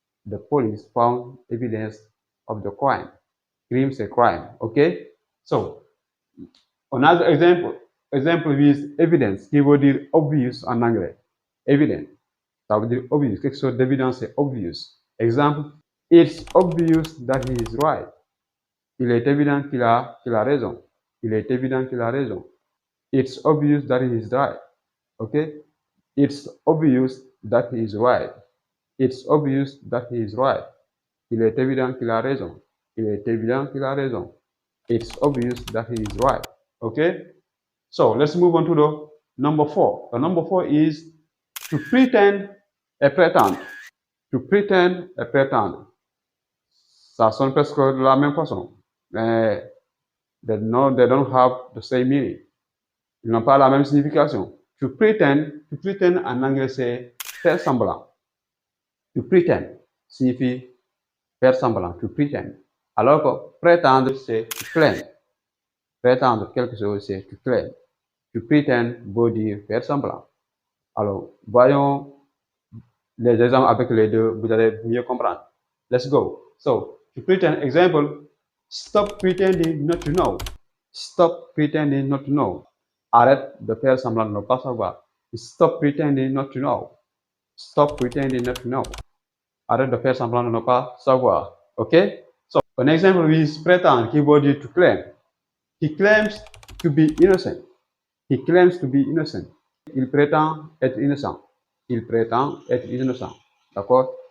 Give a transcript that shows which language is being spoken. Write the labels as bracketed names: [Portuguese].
[English] The police found evidence of the crime. [French] Crime, c'est crime. Okay? So, another example with evidence, qui veut dire obvious en anglais. Evident. Ça veut dire obvious. Quelque chose d'évident, c'est obvious. Exemple, [English] It's obvious that he is right. [French] Il est évident qu'il a raison. Il est évident qu'il a raison. [English] It's obvious that he is right. Okay? It's obvious that he is right. It's obvious that he is right. [French] Il est évident qu'il a raison. Il est évident qu'il a raison. [English] It's obvious that he is right. Okay? So let's move on to the number 4. The number 4 is to pretend et pretendre. To pretend et pretendre. [French] Ça sonne presque de la même façon. [English] Mais they don't have the same meaning. [French] Ils n'ont pas la même signification. To pretend en anglais c'est faire semblant. To pretend signifie faire semblant, to pretend. Alors que prétendre c'est to claim. Prétendre quelque chose c'est to claim. To pretend veut dire faire semblant. Alors, voyons les exemples avec les deux, vous allez mieux comprendre. [English] Let's go. So, to pretend, example, stop pretending not to know. Stop pretending not to know. [French] Arrête de faire semblant de ne pas savoir. [English] Stop pretending not to know. Stop pretending not to know. [French] Arrête de faire semblant de ne pas savoir. [English] Okay? So, an example is pretend, [French] qui veut dire [English] to claim. He claims to be innocent. He claims to be innocent. [French] Il prétend être innocent. Il prétend être innocent. D'accord?